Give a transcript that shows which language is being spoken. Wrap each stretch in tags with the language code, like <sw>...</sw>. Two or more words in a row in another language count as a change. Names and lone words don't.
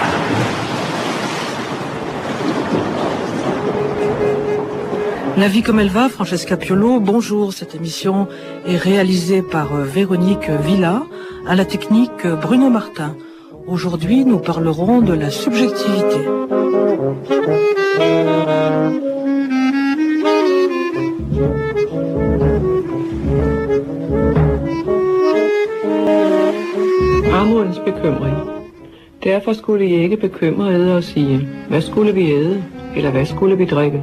<fr>La vie comme elle va, Francesca Piolo, bonjour. Cette émission est réalisée par Véronique Villa, à la technique Bruno Martin. Aujourd'hui, nous parlerons de la subjectivité.</fr> <da>Amorens bekymring. Derfor skulle I ikke bekymre eder og sige, hvad skulle vi æde, eller hvad skulle vi drikke?</da>